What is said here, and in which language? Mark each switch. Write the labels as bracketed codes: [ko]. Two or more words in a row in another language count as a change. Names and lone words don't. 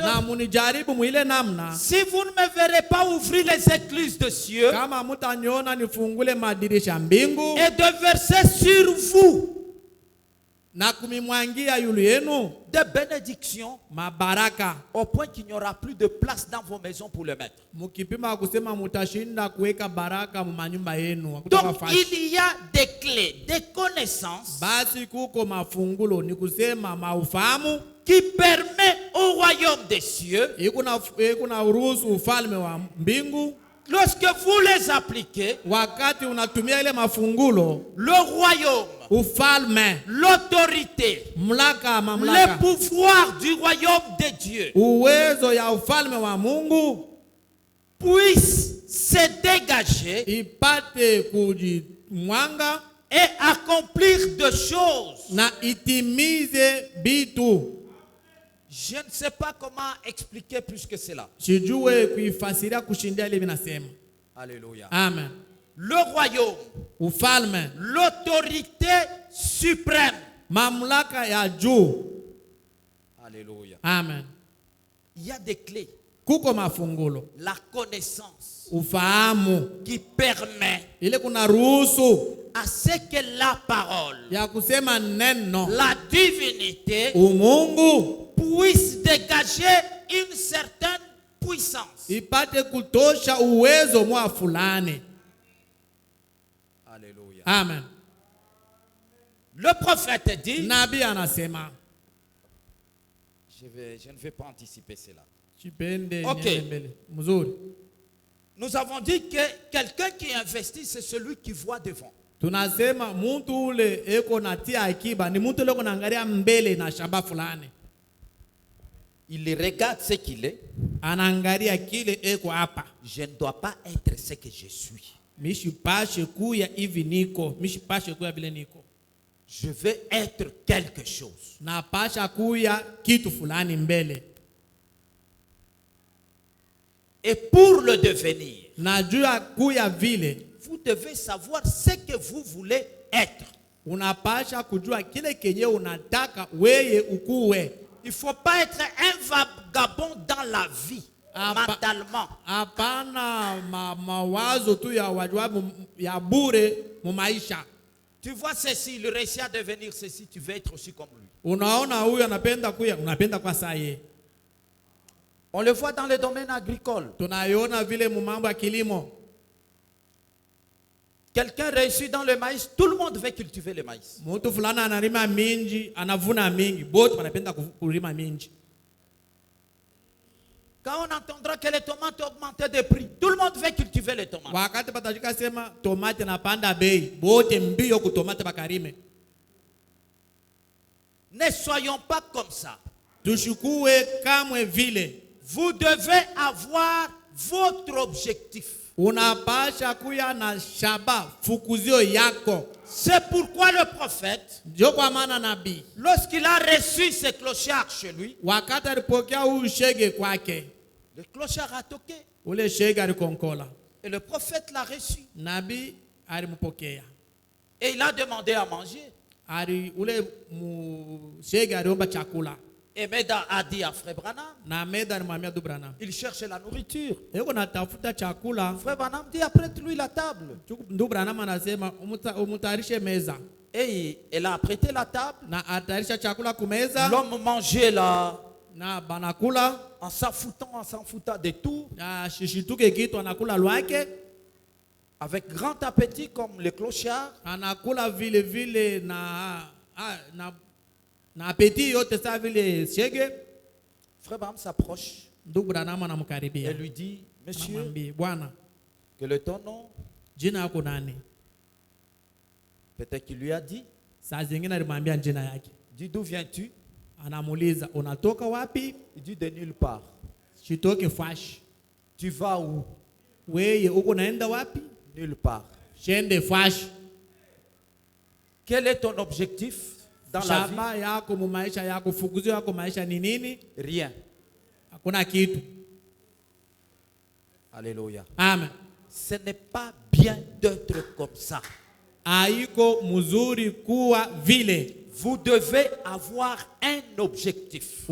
[fr] Si vous ne me verrez pas ouvrir les écluses de cieux et de verser sur vous de bénédictions au point qu'il n'y aura plus de place dans vos maisons pour le mettre. Donc il y a des clés, des connaissances qui permettent au royaume des cieux, [sw] kuna uruhusu ufalme wa mbingu. [fr] lorsque vous les appliquez, [sw] Wakati unatumia ile mafungulo, [fr] le royaume, [sw] ufalme, [fr] l'autorité, [sw] mamlaka, [fr] le pouvoir du royaume de Dieu [sw] uwezo ya ufalme wa Mungu [fr] puisse se dégager [sw] ipate kujimwanga [fr] et accomplir des choses. [sw] na itimize bitu. [fr] Je ne sais pas comment expliquer plus que cela. [sw] Sijue kuifasiria kushindia ile vinasema. Alléluia. Amen. [fr] Le royaume, [sw] Ufalme, [fr] l'autorité suprême. [sw] mamlaka ya juu. Alléluia. Amen. [fr] Il y a des clés. [sw] Kuko mafungulo, [fr] La connaissance [sw] ufahamu, [fr] qui permet [sw] ile kuna ruhusu [fr] à ce que la parole, [sw] ya kusema neno, [fr] la divinité [sw] umungu [fr] puisse dégager une certaine puissance. [sw] ipate kutosha uwezo mwa fulani. Alléluia. Amen. [fr] Le prophète dit, [sw] Nabii anasema, [fr] je ne vais pas anticiper cela. [sw] chipende Ok. niende mbele. Mzuri. [fr] Nous avons dit que quelqu'un qui investit, c'est celui qui voit devant. [sw] Tunasema mtu ule eko natia akiba ni mtu ule kunaangalia mbele na shamba fulani. [fr] Il regarde ce qu'il est. [sw] Anaangalia kile eko hapa. [fr] Je ne dois pas être ce que je suis. [sw] Mishipashe kuya hivi niko, mishipashe kuya vile niko. [fr] Je veux être quelque chose. [sw] Na pasha kuya kitu fulani mbele. [fr] Et pour le devenir, [sw] Najua kuya vile, [fr] vous devez savoir ce que vous voulez être. [sw] unapasha kujua kile kenye unataka weye ukuwe. [fr] Il ne faut pas être un vagabond dans la vie, mentalement. [sw] Hapana mawazo tu ya wajabu ya bure mu maisha. [fr] Tu vois ceci, il réussit à devenir ceci, tu veux être aussi comme lui. [sw] Unaona huyu anapenda kuya, unapenda kwa saye. [fr] On le voit dans le domaine agricole. [sw] Tunaiona vile mu mambo ya kilimo. [fr] Quelqu'un réussit dans le maïs, tout le monde veut cultiver le maïs. [sw] Mtu fulana analima mingi, anavuna mingi, bote wanapenda kulima mingi. [fr] Quand on entendra que les tomates ont augmenté de prix, tout le monde veut cultiver les tomates. [sw] Wakati patajika sema tomate napanda bei, bote mbio kutomate bakarime. [fr] Ne soyons pas comme ça. [sw] Tushukue kamwe vile. [fr] Vous devez avoir votre objectif. [sw] Unapasha kuya na shaba fukuzio yako. [fr] C'est pourquoi le prophète, [sw] Ndio kwa maana nabii, [fr] lorsqu'il a reçu ces clochards chez lui, [sw] wakati alipokea huyu shege kwake, [fr] le clochard a toqué. [sw] ule shege alikonkola. [fr] Et le prophète l'a reçu. [sw] Nabii alimpokea. [fr] Et il a demandé à manger. [sw] Ule shege aliomba chakula. [fr] Et Meda a dit à Frère Branham, [sw] Na Meda alimwambia tu Branham, [fr] il cherchait la nourriture. [sw] yuko natafuta chakula. [fr] Frère Branham dit, apprête-lui la table. [sw] Ndugu Branham anasema umutayarishe meza. [fr] Et il a apprêté la table. [sw] Na atayarisha chakula kumeza. [fr] L'homme mangeait là, [sw] Na banakula. [fr] en s'en foutant de tout, [sw] Na shishituke kitu anakula lwake. [fr] avec grand appétit comme les clochards. [sw] Anakula vile vile na apeti yote saa vile shege. [fr] Frère Branham s'approche [sw] Ndugu Branham anamkaribia. [fr] et lui dit, monsieur, [sw] Anamwambia, bwana, [fr] quel est ton nom? [sw] jina yako nani? [fr] Peut-être qu'il lui a dit, [sw] Saa zingine alimwambia jina yake. [fr] dis d'où viens-tu? [sw] Anamuuliza, unatoka wapi? [fr] Il dit de nulle part. [sw] Shitoke fash. [fr] Tu vas où? [sw] Weye uko naenda wapi? [fr] Nulle part. [sw] Shende fash. [fr] Quel est ton objectif dans la vie? [sw] Shamba yako mu maisha yako, fukuzio yako maisha ni nini? [fr] Rien. [sw] Hakuna kitu. Alléluia. Amen. [fr] Ce n'est pas bien d'être comme ça. [sw] Haiko mzuri kuwa vile. [fr] Vous devez avoir un objectif.